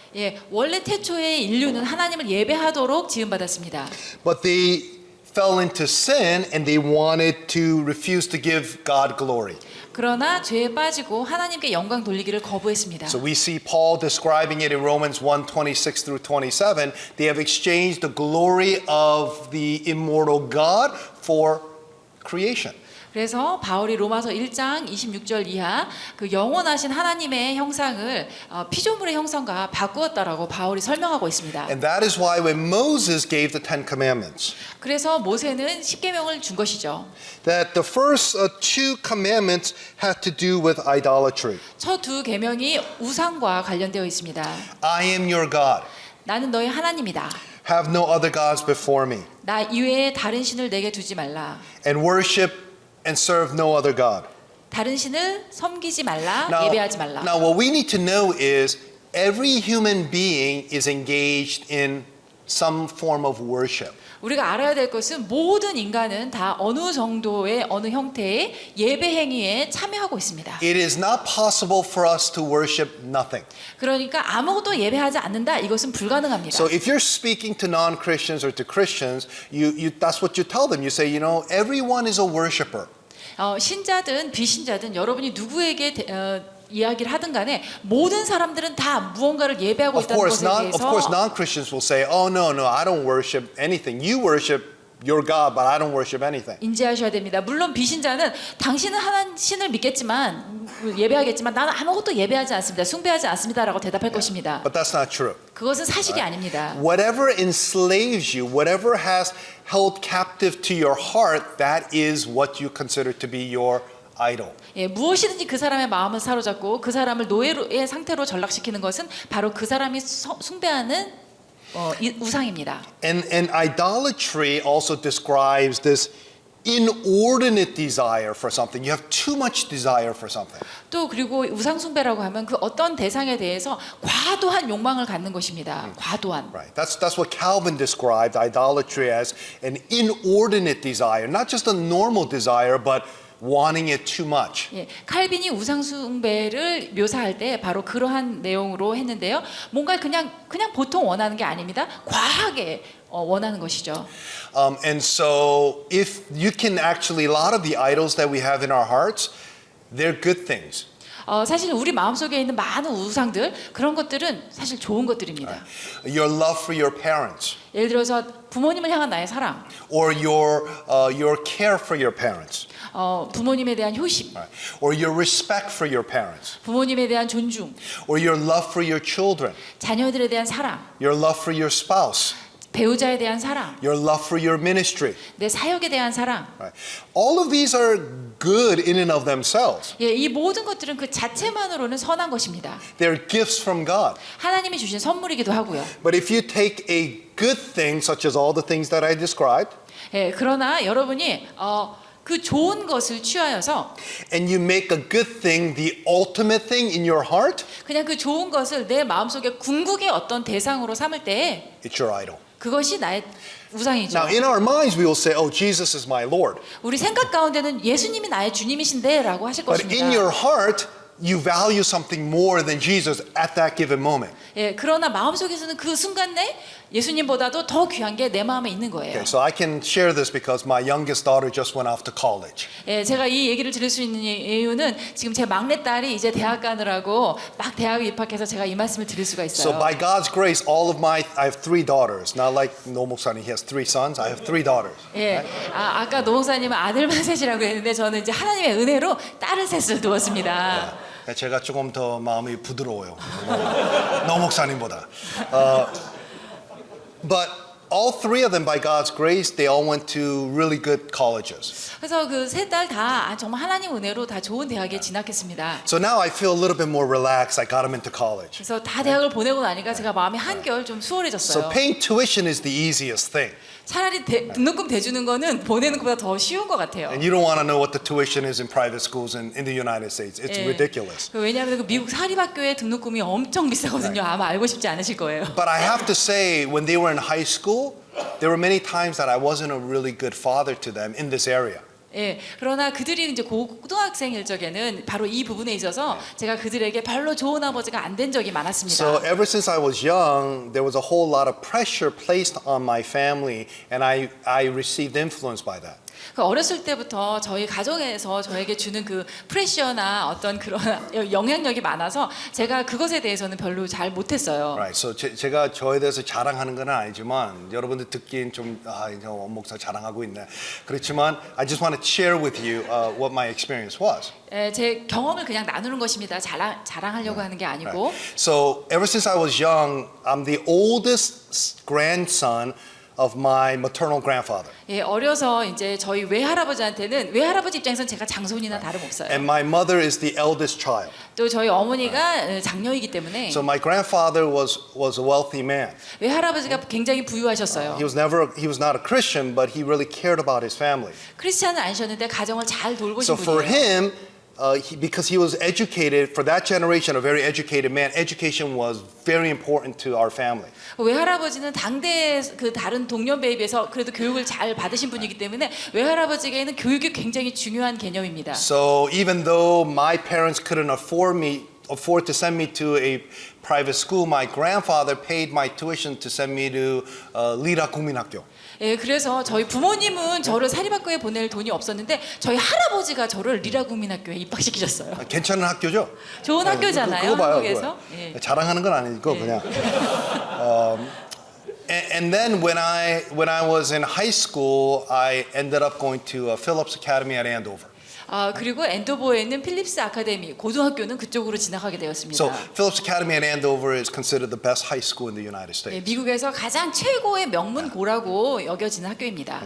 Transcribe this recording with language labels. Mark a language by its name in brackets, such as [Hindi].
[Korean] 예, 원래 태초에 인류는 하나님을 예배하도록 지음받았습니다. [English] But they fell into sin and they wanted to refuse to give God glory. [Korean] 그러나 죄에 빠지고 하나님께 영광 돌리기를 거부했습니다. [English] So we see Paul describing it in Romans 1:26 through 27. They have exchanged the glory of the immortal God for creation. [Korean] 그래서 바울이 로마서 1장 26절 이하 그 영원하신 하나님의 형상을 피조물의 형상과 바꾸었다라고 바울이 설명하고 있습니다. [English] And that is why when Moses gave the Ten Commandments, [Korean] 그래서 모세는 십계명을 준 것이죠. [English] that the first two commandments had to do with idolatry. [Korean] 첫 두 계명이 우상과 관련되어 있습니다. [English] I am your God. [Korean] 나는 너의 하나님이다. [English] Have no other gods before me. [Korean] 나 이외에 다른 신을 내게 두지 말라. [English] And worship and serve no other God. [Korean] 다른 신을 섬기지 말라. 예배하지 말라. [English] Now what we need to know is every human being is engaged in some form of worship. [Korean] 우리가 알아야 될 것은 모든 인간은 다 어느 정도의 어느 형태의 예배 행위에 참여하고 있습니다. [English] It is not possible for us to worship nothing. [Korean] 그러니까 아무것도 예배하지 않는다. 이것은 불가능합니다. [English] So if you're speaking to non-Christians or to Christians, that's what you tell them. You say, you know, everyone is a worshiper. [Korean] 신자든 비신자든 여러분이 누구에게 이야기를 하든 간에 모든 사람들은 다 무언가를 예배하고 있다는 것에 [English] Of course, non-Christians will say, oh, no, I don't worship anything. You worship your God, but I don't worship anything. [Korean] 인지하셔야 됩니다. 물론 비신자는 당신은 하나님 신을 믿겠지만 예배하겠지만 나는 아무것도 예배하지 않습니다. 숭배하지 않습니다라고 대답할 것입니다. [English] But that's not true. [Korean] 그것은 사실이 아닙니다. [English] Whatever enslaves you, whatever has held captive to your heart, that is what you consider to be your idol. [Korean] 예, 무엇이든지 그 사람의 마음을 사로잡고 그 사람을 노예의 상태로 전락시키는 것은 바로 그 사람이 숭배하는 우상입니다. [English] And idolatry also describes this inordinate desire for something. You have too much desire for something. [Korean] 또 그리고 우상 숭배라고 하면 그 어떤 대상에 대해서 과도한 욕망을 갖는 것입니다. 과도한. [English] Right. That's what Calvin described idolatry as, an inordinate desire, not just a normal desire, but wanting it too much. [Korean] 예, 칼빈이 우상 숭배를 묘사할 때 바로 그러한 내용으로 했는데요. 뭔가 그냥 보통 원하는 게 아닙니다. 과하게 원하는 것이죠. [English] And so if you can actually, a lot of the idols that we have in our hearts, they're good things. [Korean] 사실 우리 마음속에 있는 많은 우상들 그런 것들은 사실 좋은 것들입니다. [English] Your love for your parents. [Korean] 예를 들어서 부모님을 향한 나의 사랑, [English] Or your care for your parents. [Korean] 부모님에 대한 효심, [English] Right. Or your respect for your parents. [Korean] 부모님에 대한 존중, [English] Or your love for your children. [Korean] 자녀들에 대한 사랑, [English] Your love for your spouse. [Korean] 배우자에 대한 사랑, [English] Your love for your ministry. [Korean] 내 사역에 대한 사랑. [English] Right. All of these are good in and of themselves. [Korean] 예, 이 모든 것들은 그 자체만으로는 선한 것입니다. [English] They're gifts from God. [Korean] 하나님이 주신 선물이기도 하고요. [English] But if you take a good thing, such as all the things that I described, [Korean] 예, 그러나 여러분이 그 좋은 것을 취하여서 [English] and you make a good thing the ultimate thing in your heart, [Korean] 그냥 그 좋은 것을 내 마음속에 궁극의 어떤 대상으로 삼을 때 [English] it's your idol. [Korean] 그것이 나의 우상이죠. [English] Now, in our minds, we will say, oh, Jesus is my Lord. [Korean] 우리 생각 가운데는 예수님이 나의 주님이신데라고 하실 [English] But [Korean] 것입니다. [English] in your heart, you value something more than Jesus at that given moment. [Korean] 예, 그러나 마음속에서는 그 순간 내 예수님보다도 더 귀한 게 내 마음에 있는 거예요. [English] Okay, so I can share this because my youngest daughter just went off to college. [Korean] 예, 제가 이 얘기를 들을 수 있는 이유는 지금 제 막내 딸이 이제 대학 가느라고 막 대학에 입학해서 제가 이 말씀을 드릴 수가 [English] So [Korean] 있어요. [English] by God's grace, I have 3 daughters. Not like 노 목사님, he has 3 sons. I have 3 daughters. [Korean] 예, 아까 노 목사님은 아들만 셋이라고 했는데 저는 이제 하나님의 은혜로 딸을 셋을 두었습니다. 제가 조금 더 마음이 부드러워요. 노 목사님보다. [English] But all three of them, by God's grace, they all went to really good colleges. [Korean] 그래서 그 세 딸 다 정말 하나님 은혜로 다 좋은 대학에 진학했습니다. [English] So now I feel a little bit more relaxed. I got them into college. [Korean] 그래서 다 대학을 보내고 나니까 제가 마음이 한결 좀 [English] So [Korean] 수월해졌어요. [English] paying tuition is the easiest thing. [Korean] 차라리 등록금 대주는 거는 보내는 것보다 더 쉬운 것 같아요. [English] And you don't want to know what the tuition is in private schools in the United States. It's [Korean] 예. [English] ridiculous. [Korean] 왜냐하면 그 미국 사립학교의 등록금이 엄청 비싸거든요. 아마 알고 싶지 않으실 거예요. [English] But I have to say, when they were in high school, there were many times that I wasn't a really good father to them in this area. [Korean] 예, 그러나 그들이 이제 고등학생일 적에는 바로 이 부분에 있어서 제가 그들에게 별로 좋은 아버지가 안 된 적이 많았습니다. [English] So ever since I was young, there was a whole lot of pressure placed on my family, and I received influence by that. [Korean] 그 어렸을 때부터 저희 가정에서 저에게 주는 그 프레셔나 어떤 그런 영향력이 많아서 제가 그것에 대해서는 별로 잘 못했어요. [English] Right. So [Korean] 제가 저에 대해서 자랑하는 건 아니지만 여러분들 듣기엔 좀 이제 목사 자랑하고 있네. 그렇지만 [English] I just want to share with you what my experience was. [Korean] 예, 제 경험을 그냥 나누는 것입니다. 자랑하려고 하는 게 아니고. [English] Right. So ever since I was young, I'm the oldest grandson of my maternal grandfather. [Korean] 예, 어려서 이제 저희 외할아버지한테는 외할아버지 입장에서는 제가 장손이나 다름없어요. [English] And my mother is the eldest child. [Korean] 또 저희 어머니가 장녀이기 때문에 [English] So my grandfather was a wealthy man. [Korean] 외할아버지가 굉장히 부유하셨어요. [English] He was not a Christian, but he really cared about his family. [Korean] 크리스찬은 아니셨는데 가정을 잘 돌보신 [English] So for [Korean] 분이에요. [English] him, because he was educated, for that generation, a very educated man, education was very important to our family. [Korean] 외할아버지는 당대 그 다른 동년배에 비해서 그래도 교육을 잘 받으신 분이기 때문에 외할아버지에게는 교육이 굉장히 중요한 개념입니다. [English] So even though my parents couldn't afford to send me to a private school, my grandfather paid my tuition to send me to Lira 국민학교. [Korean] 예, 그래서 저희 부모님은 저를 사립학교에 보낼 돈이 없었는데 저희 할아버지가 저를 리라 국민학교에 입학시키셨어요. 괜찮은 학교죠? 좋은 학교잖아요, 그거 봐요, 한국에서. 그거. 예. 자랑하는 건 아니고 그냥. [English] And then when I was in high school, I ended up going to Phillips Academy at Andover. [Korean] 아, 그리고 엔도버에 있는 필립스 아카데미 고등학교는 그쪽으로 진학하게 되었습니다. [English] So Phillips Academy at Andover is considered the best high school in the United [Korean] 예, [English] States. [Korean] 미국에서 가장 최고의 명문고라고 여겨지는 학교입니다.